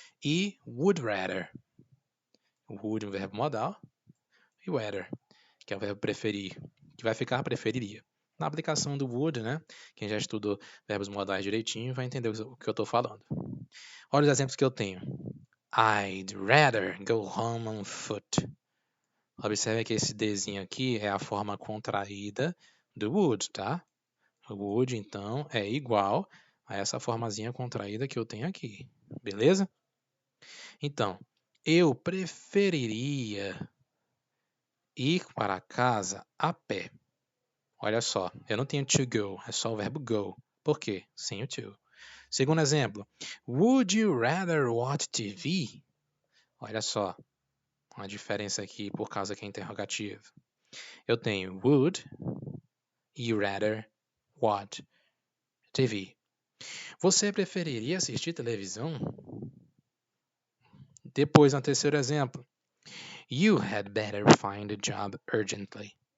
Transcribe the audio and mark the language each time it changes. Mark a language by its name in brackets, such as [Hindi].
[Portuguese] E would rather. O would é um verbo modal. E rather, que é o verbo preferir, que vai ficar preferiria. Na aplicação do would, né? Quem já estudou verbos modais direitinho vai entender o que eu estou falando. Olha os exemplos que eu tenho. [English] I'd rather go home on foot. [Portuguese] Observe que esse Dzinho aqui é a forma contraída do would, tá? O would, então, é igual a essa formazinha contraída que eu tenho aqui. Beleza? Então, eu preferiria Ir para casa a pé. Olha só, eu não tenho to go, é só o verbo go. Por quê? Sem o to. Segundo exemplo, [English] would you rather watch TV? [Portuguese] Olha só, uma diferença aqui por causa que é interrogativo. Eu tenho [English] would you rather watch TV. [Portuguese] Você preferiria assistir televisão? Depois, no terceiro exemplo, [English] you had better find a job urgently.